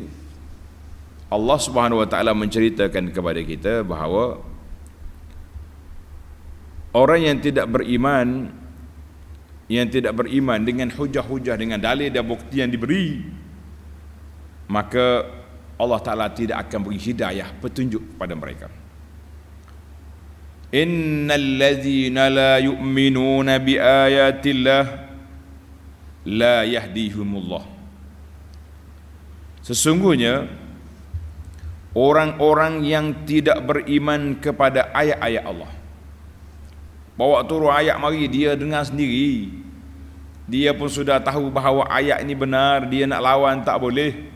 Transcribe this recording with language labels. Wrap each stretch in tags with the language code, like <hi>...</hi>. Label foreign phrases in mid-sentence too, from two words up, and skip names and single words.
<ar>الله سبحانه وتعالى</ar> <ms>menceritakan kepada kita bahawa orang yang tidak beriman dengan hujah-hujah, dengan dalil dan bukti yang diberi, maka Allah Ta'ala tidak akan beri hidayah, petunjuk kepada mereka.</ms> <ar>إن الذين لا يؤمنون بآيات الله لا يهديهم الله.</ar> <ms>Sesungguhnya orang-orang yang tidak beriman kepada ayat-ayat Allah, bawa turun ayat mari, dia dengar sendiri, dia pun sudah tahu bahawa ayat ini benar, dia nak lawan tak boleh.</ms>